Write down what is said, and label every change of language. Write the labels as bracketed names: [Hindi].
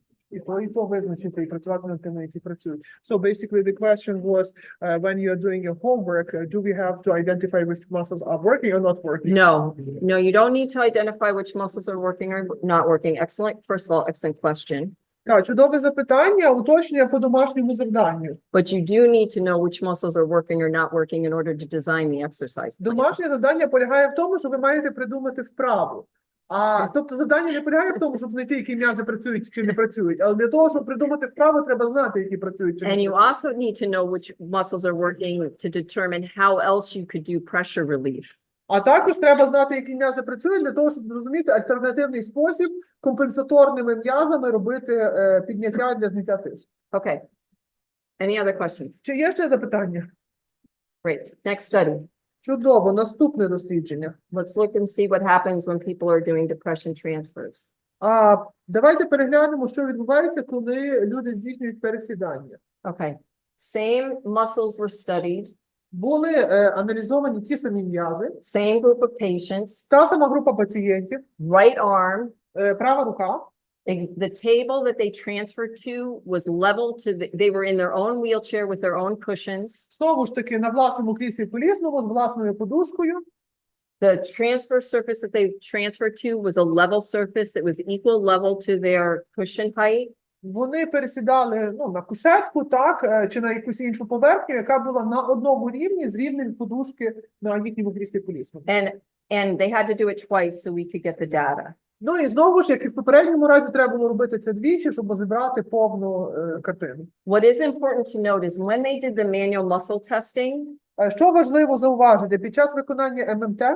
[Ukrainian] І то визначити, і працювати над тими, які працюють. [English] So basically the question was, when you are doing your homework, do we have to identify which muscles are working or not working? No, you don't need to identify which muscles are working or not working. Excellent. First of all, excellent question. [Ukrainian] Так, чудове запитання, уточнення по домашньому завданню. [English] But you do need to know which muscles are working or not working in order to design the exercise plan. [Ukrainian] Домашнє завдання полягає в тому, що ви маєте придумати вправу. Тобто завдання не полягає в тому, щоб знайти, які м'язи працюють чи не працюють, але для того, щоб придумати вправу, треба знати, які працюють чи не [English] And you [Ukrainian] працюють. [English] also need to know which muscles are working to determine how else you could do pressure relief. [Ukrainian] А також треба знати, які м'язи працюють, для того, щоб зрозуміти альтернативний спосіб компенсаторними м'язами робити підняття для зняття тиску. [English] Okay. Any other questions? [Ukrainian] Чи є ще запитання? [English] Great. Next study. [Ukrainian] Чудово, наступне дослідження. [English] Let's look and see what happens when people are doing depression transfers. [Ukrainian] Давайте переглянемо, що відбувається, коли люди здійснюють пересідання. [English] Okay. Same muscles were studied, [Ukrainian] Були аналізовані ті самі м'язи, [English] same group of patients, [Ukrainian] та сама група пацієнтів, [English] right arm. [Ukrainian] права рука. [English] The table that they transferred to was level to they were in their own wheelchair with their own cushions. [Ukrainian] Знову ж таки, на власному кріслі колісному з власною подушкою. [English] The transfer surface that they transferred to was a level surface that was equal level to their cushion height. [Ukrainian] Вони пересідали на кушетку, так, чи на якусь іншу поверхню, яка була на одному рівні з рівнем подушки на їхньому кріслі колісному. [English] And they had to do it twice so we could get the data. [Ukrainian] Ну і знову ж, як і в попередньому разі, треба було робити це двічі, щоб зібрати повну картину. [English] What is important to note is when they did the manual muscle testing, [Ukrainian] Що важливо зауважити, під час виконання ММТ,